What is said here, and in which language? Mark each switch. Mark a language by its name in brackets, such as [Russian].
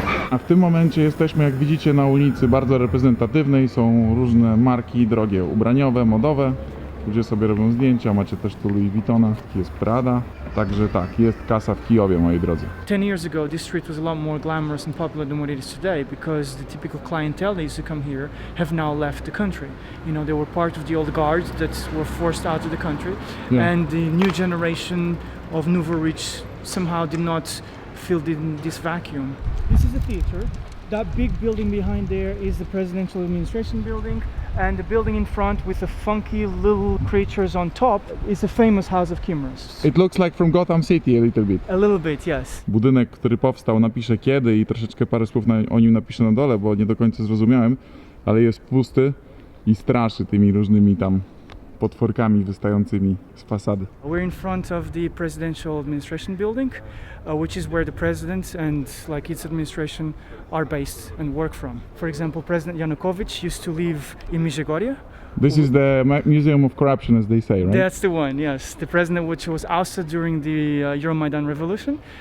[Polish] A w tym momencie jesteśmy, jak widzicie, na ulicy bardzo reprezentatywnej. Są różne marki drogie, ubraniowe, modowe. Ludzie sobie robią zdjęcia, macie też tu Louis Vuittona, jest Prada. Także tak, jest kasa w Kijowie, moi drodzy. [English] 10 years ago, this street was a lot more glamorous and popular than what it is today, because the typical clientele that used to come here have now left the country. You know, they were part of the old guards that were forced out of the country, and the new generation of nouveau rich somehow did not fill this vacuum. This is a theater. That big building behind there is the presidential administration building, and the building in front with the funky little creatures on top is the famous House of Chimers. It looks like from Gotham City a little bit. A little bit, yes. [Polish] Budynek, który powstał, napiszę kiedy i troszeczkę parę słów o nim napiszę na dole, bo nie do końca zrozumiałem, ale jest pusty i straszy tymi różnymi tam potworkami wystającymi z fasady. [English] We're in front of the presidential administration building, which is where the president and its administration are based and work from. For example, President Yanukovych used to live in Mijegorje. This is the Museum of Corruption, as they say, right? That's the one, yes. The president, which was ousted during the Euromaidan revolution.